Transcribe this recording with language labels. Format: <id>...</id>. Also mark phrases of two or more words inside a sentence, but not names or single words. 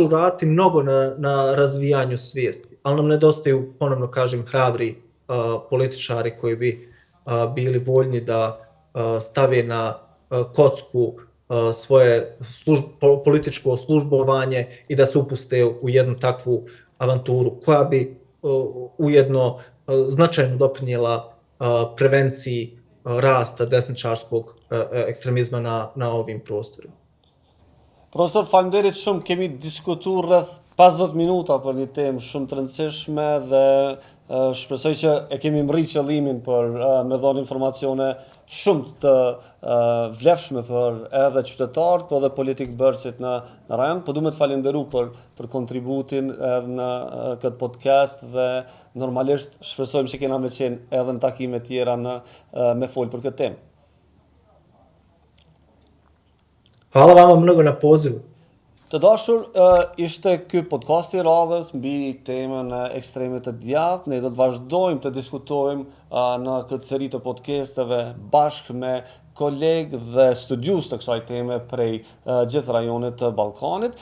<bs>uraditi mnogo na razvijanju svijesti, ali nam nedostaju, ponovno kažem, hrabri političari koji bi bili voljni da stave na kocku svoje političko službovanje i da se upuste u jednu takvu avanturu koja bi ujedno značajno doprinijela prevenciji rasta desničarskog ekstremizma na ovim prostorima.</bs> <sq>Profesor, faleminderit shumë, kemi diskutuar rreth 50 minuta për një temë shumë të rëndësishme dhe shpresoj që e kemi mri qëllimin për me dhënë informacione shumë të vlefshme për edhe qytetarët, por edhe politikbërësit në rajon. Po du me të falenderu për kontributin edhe në këtë podcast dhe normalisht shpresojmë që kena me qenë edhe në takime tjera me folë për këtë temë.</sq> <bs>Hvala vama mnogo na pozivu.</bs> <sq>Të dashur, ishte ky podcast i radhës mbi temën e ekstremit të djathtë. Ne do të vazhdojmë të diskutojmë në këtë seri të podcasteve bashkë me kolegë dhe studius të kësaj teme prej gjithë rajonit të Ballkanit.</sq>